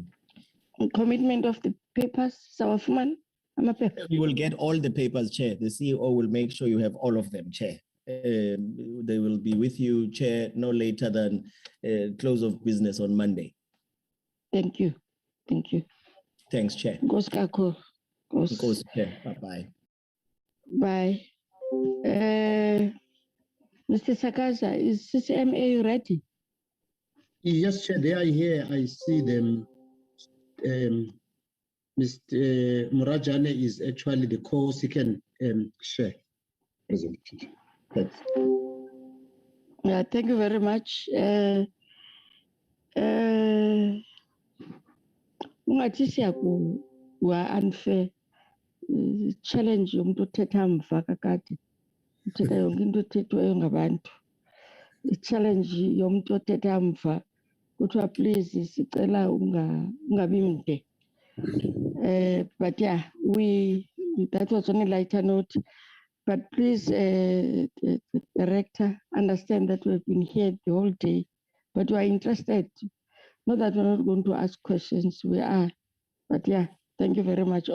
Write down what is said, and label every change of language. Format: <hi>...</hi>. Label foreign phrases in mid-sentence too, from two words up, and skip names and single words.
<en>Commitment of the papers, Sawafman, amaphepha. You will get all the papers, Chair. The CEO will make sure you have all of them, Chair. They will be with you, Chair, no later than close of business on Monday. Thank you. Thank you. Thanks, Chair.</en> <xh>Nkosi kakhulu. Nkosi. Nkosi,</xh> <en>Chair. Bye-bye. Bye. Mr. Sakaza, is Ccma ready? Yes, Chair, they are here. I see them. Mr. Murajane is actually the co-second chair. Thanks. Yeah, thank you very much.</en> <xh>Ungathi siyakuwa</xh> <en>unfair challenge</en> <xh>yomuntu othetha mva kakade uthetha yonke into ethethwayo ngabantu. I-challenge yomuntu othetha mva kuthiwa please sicela ungabi mde.</xh> <en>But yeah, that was on a lighter note. But please, Director, understand that we've been here the whole day, but we are interested. Not that we're not going to ask questions, we are. But yeah, thank you very much.</en>